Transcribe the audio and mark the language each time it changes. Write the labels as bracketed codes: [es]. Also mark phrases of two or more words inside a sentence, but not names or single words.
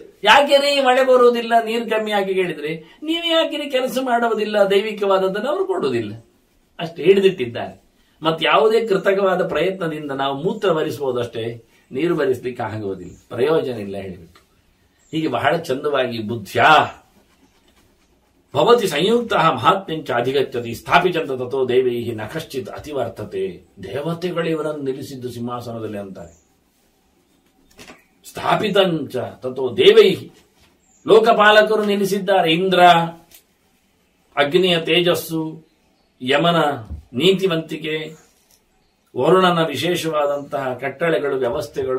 [kn] ಯಾಕೆರೇ ಮಳೆ ಬರುವುದಿಲ್ಲ, ನೀರು ಕಮ್ಮಿ ಆಗಿ ಕೇಳಿದ್ರೆ, ನೀವು ಯಾಕೆ ಕೆಲಸ ಮಾಡುವುದಿಲ್ಲ, ದೈವಿಕವಾದದ್ದನ್ನು ಅವರು ಕೊಡುವುದಿಲ್ಲ. ಅಷ್ಟೇ ಹಿಡಿದಿಟ್ಟಿದ್ದಾರೆ. ಮತ್ತೆ ಯಾವುದೇ ಕೃತಕವಾದ ಪ್ರಯತ್ನದಿಂದ ನಾವು ಮೂತ್ರ ಭರಿಸಬಹುದಷ್ಟೇ, ನೀರು ಭರಿಸಲಿಕ್ಕೆ ಆಗುವುದಿಲ್ಲ, ಪ್ರಯೋಜನ ಇಲ್ಲ ಹೇಳಿಬಿಟ್ಟು. ಹೀಗೆ ಬಹಳ ಚಂದವಾಗಿ [sa] ಬುದ್ಧ್ಯಾ ಭವತಿ ಸಂಯುಕ್ತ ಮಹಾತ್ಮ್ಯಂಚ ಅಧಿಗಚ್ಚತಿ ಸ್ಥಾಪಿತಂತ ತಥೋ ದೇವೈ ನ ಕಶ್ಚಿತ್ ಅತಿವರ್ತತೆ. [kn] ದೇವತೆಗಳು ಇವರನ್ನು ನಿಲ್ಲಿಸಿದ್ದು ಸಿಂಹಾಸನದಲ್ಲಿ ಅಂತಾರೆ. [sa] ಸ್ಥಾಪಿತಂಚ ತಥೋ ದೇವೈ, [kn] ಲೋಕಪಾಲಕರು ನಿಲ್ಲಿಸಿದ್ದಾರೆ. ಇಂದ್ರ, ಅಗ್ನಿಯ ತೇಜಸ್ಸು, ಯಮನ ನೀತಿವಂತಿಕೆ, ವರುಣನ ವಿಶೇಷವಾದಂತಹ ಕಟ್ಟಳೆಗಳು, ವ್ಯವಸ್ಥೆಗಳು.